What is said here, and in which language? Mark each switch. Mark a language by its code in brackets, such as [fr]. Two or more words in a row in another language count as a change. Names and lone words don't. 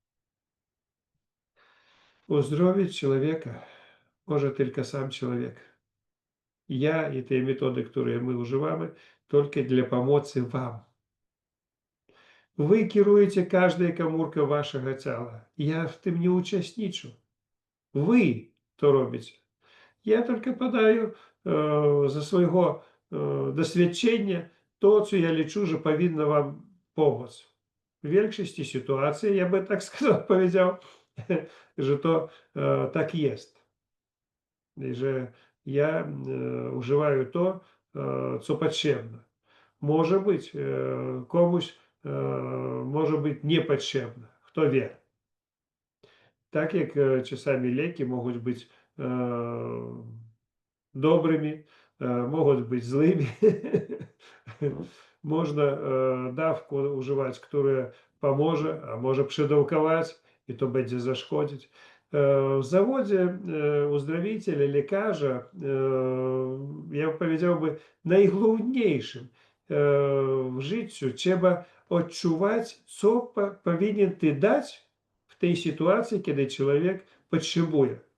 [pl] Uzdrowić człowieka może tylko sam człowiek. Ja i te metody, które my używamy, tylko dla pomocy wam. Wy kierujecie każdą komórkę waszego ciała. Ja w tym nie uczestniczę. Wy to robicie. [ru] Я только подаю за своего [pl] doświadczenia to, co ja liczę, że powinno wam pomóc. W większości sytuacji, ja bym tak сказал, powiedział, że to tak jest. I że ja używaję to, co potrzebne. Może być komuś może być niepotrzebne. Kto wie. Tak jak czasami leki mogą być [ru] добрыми, могут быть злыми. [pl] Можно dawkę używać, która pomoże, a może przedawkować i to będzie zaszkodzić. W zawodzie uzdrowiciela, lekarza, ja powiedziałbym, najgłówniejszym w życiu trzeba odczuwać, co powinien ty dać w tej sytuacji, kiedy człowiek potrzebuje.